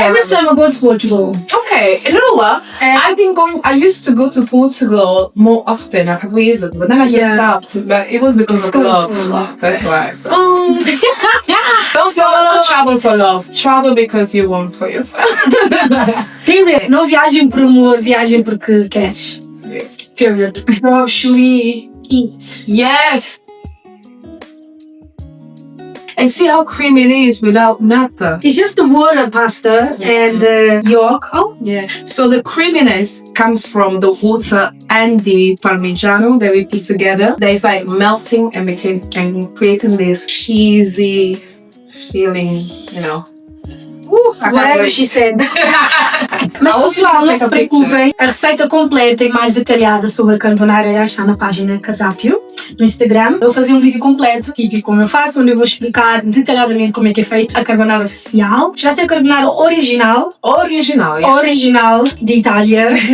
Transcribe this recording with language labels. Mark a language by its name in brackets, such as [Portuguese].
[English] Every time I go to Portugal. Okay, you know what? I used to go to Portugal more often, like a couple years ago, but then I just stopped. But it was because of love. That's why. So. Don't travel for love. Travel because you want for yourself. Period. [Portuguese] Não viagem por amor, viagem porque queres. [English] Period. So, should we eat? Yes. And see how creamy it is without nata. It's just the water pasta and yolk. Oh, yeah. So the creaminess comes from the water and the parmigiano that we put together. That is like melting and creating this cheesy feeling, you know. Whatever she said. [Portuguese] Mas pessoal, não se preocupem. A receita completa e mais detalhada sobre a carbonara já está na página Cardápio, no Instagram. Eu vou fazer um vídeo completo, típico como eu faço, onde eu vou explicar detalhadamente como é que é feito a carbonara oficial. Já sei a carbonara original. Original de Itália.